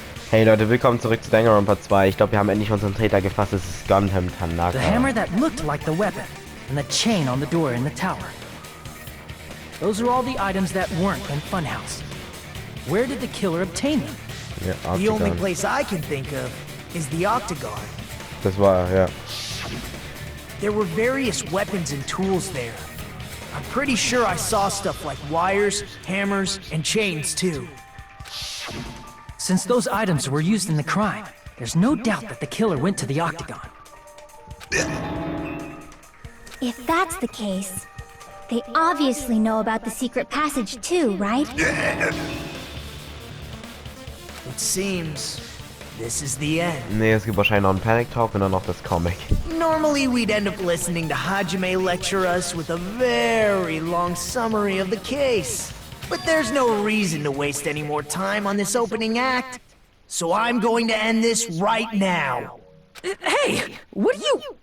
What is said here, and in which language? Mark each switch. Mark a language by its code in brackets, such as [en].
[de] Hey Leute, willkommen zurück zu Danganronpa 2. Ich glaube, wir haben endlich unseren Täter gefasst. Es ist Gundam Tanaka. [en] The hammer that looked like the weapon, and the chain on the door in the tower. Those are all the items that weren't in Funhouse. Where did the killer obtain them? [de] Ja, [en] The only Octagon. place I can think of is the Octagon. [de] Das war, ja. [en] There were various weapons and tools there. I'm pretty sure I saw stuff like wires, hammers, and chains too. Since those items were used in the crime, there's no doubt that the killer went to the Octagon. If that's the case, they obviously know about the secret passage too, right? It seems this is the end. [de] Nee, es gibt wahrscheinlich noch einen Panic Talk und dann noch das Comic. [en] Normally we'd end up listening to Hajime lecture us with a very long summary of the case. But there's no reason to waste any more time on this opening act. So I'm going to end this right now. Hey, what are you...